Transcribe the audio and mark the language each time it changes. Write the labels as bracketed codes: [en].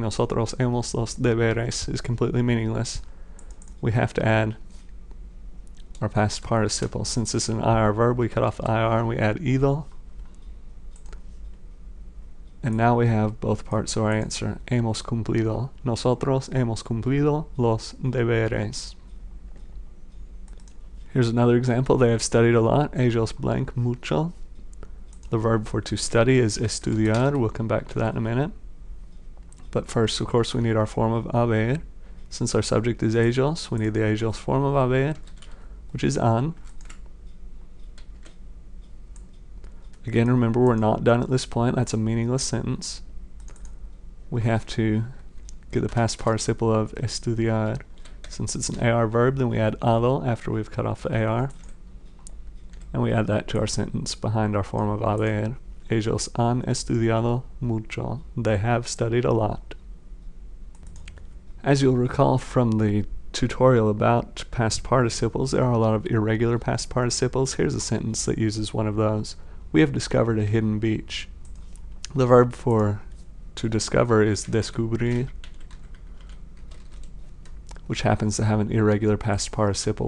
[es] Nosotros hemos los deberes [en] is completely meaningless. We have to add our past participle. Since it's an IR verb, we cut off the IR and we add ido. And now we have both parts of our answer. [es] Hemos cumplido. Nosotros hemos cumplido los deberes. [en] Here's another example. They have studied a lot. [es] Ellos blank mucho. [en] The verb for to study is estudiar. We'll come back to that in a minute. But first, of course, we need our form of haber. Since our subject is ellos, we need the ellos form of haber, which is han. Again, remember, we're not done at this point. That's a meaningless sentence. We have to get the past participle of estudiar. Since it's an AR verb, then we add ado after we've cut off the AR. And we add that to our sentence behind our form of haber. [es] Ellos han estudiado mucho. [en] They have studied a lot. As you'll recall from the tutorial about past participles, there are a lot of irregular past participles. Here's a sentence that uses one of those. We have discovered a hidden beach. The verb for to discover is descubrir, which happens to have an irregular past participle.